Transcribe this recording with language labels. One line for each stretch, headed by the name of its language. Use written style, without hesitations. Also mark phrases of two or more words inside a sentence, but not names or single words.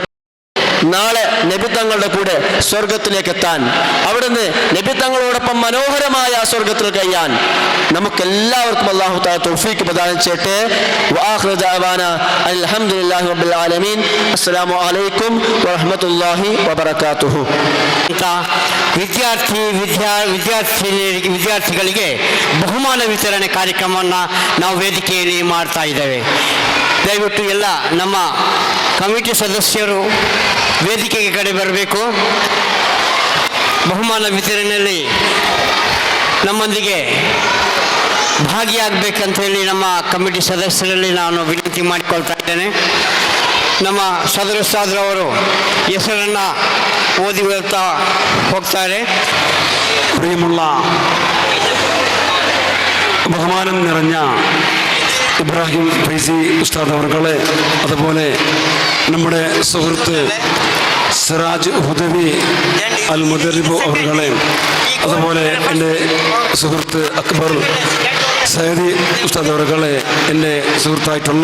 Malayalam: നാളെ നബി തങ്ങളുടെ കൂടെ സ്വർഗത്തിലേക്ക് എത്താൻ, അവിടുന്ന് നബി തങ്ങളോടൊപ്പം മനോഹരമായ സ്വർഗത്തിൽ കഴിയാൻ നമുക്കെല്ലാവർക്കും
Arabic: الله تعالى
Malayalam: തൗഫീഖ് പ്രദാനം ചെയ്യട്ടെ.
Arabic: وآخر دعوانا الحمد لله رب العالمين. السلام عليكم ورحمة الله وبركاته.
Kannada: ವಿದ್ಯಾರ್ಥಿಗಳಿಗೆ ಬಹುಮಾನ ವಿತರಣೆ ಕಾರ್ಯಕ್ರಮವನ್ನು ನಾವು ವೇದಿಕೆಯಲ್ಲಿ ಮಾಡ್ತಾ ಇದ್ದೇವೆ. ದಯವಿಟ್ಟು ಎಲ್ಲ ನಮ್ಮ ಕಮಿಟಿ ಸದಸ್ಯರು ವೇದಿಕೆಗೆ ಕಡೆ ಬರಬೇಕು. ಬಹುಮಾನ ವಿತರಣೆಯಲ್ಲಿ ನಮ್ಮೊಂದಿಗೆ ಭಾಗಿಯಾಗಬೇಕಂತ ಹೇಳಿ ನಮ್ಮ ಕಮಿಟಿ ಸದಸ್ಯರಲ್ಲಿ ನಾನು ವಿನಂತಿ ಮಾಡಿಕೊಳ್ತಾ ಇದ್ದೇನೆ. ನಮ್ಮ ಸದರ್ ಉಸ್ತಾದ್ರವರು ಹೆಸರನ್ನು ಓದಿ ಹೋಗ್ತಾರೆ.
Malayalam: പ്രിയമുള്ള ബഹുമാനം നിറഞ്ഞ ഇബ്രാഹിം ഫൈസി ഉസ്താദ് അവർകളെ, അതുപോലെ നമ്മുടെ സുഹൃത്ത് സിറാജ് ഹുദവി അൽ മുദരിബു അവർകളെ, അതുപോലെ എൻ്റെ സുഹൃത്ത് അക്ബർ സയ്യിദി ഉസ്താദ് അവർകളെ, എൻ്റെ സുഹൃത്തായിട്ടുള്ള